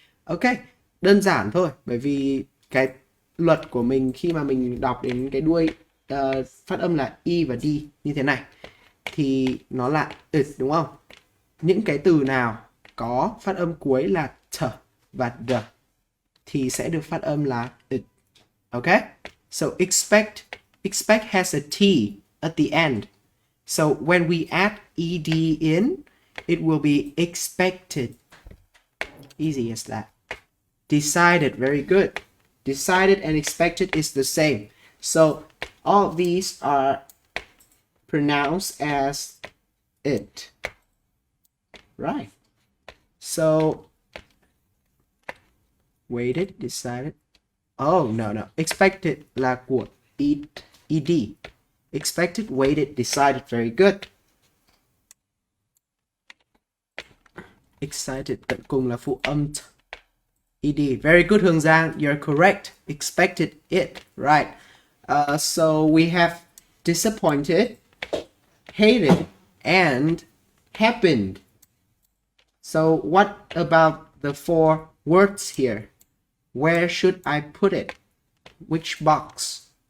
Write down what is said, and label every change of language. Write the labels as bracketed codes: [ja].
[vi] Ok, đơn giản thôi. Bởi vì cái luật của mình khi mà mình đọc đến cái đuôi phát âm là I và D như thế này thì nó là it, đúng không? Những cái từ nào có phát âm cuối là th và d thì sẽ được phát âm là it. [en] Okay? So expect has a T at the end. So when we add ed in, it will be expected. Easy as that. Decided, very good. Decided and expected is the same. So all of these are pronounced as it. Right. So waited, decided. Oh, no. [vi] Expected là của ed. [en] Expected, waited, decided. Very good. [vi] Excited tận cùng là phụ âm ed. [en] Very good, Hương Giang. You're correct. Expected it. Right. So we have disappointed, hated, and happened. So what about the 4 words here? Where should I put it? Which box?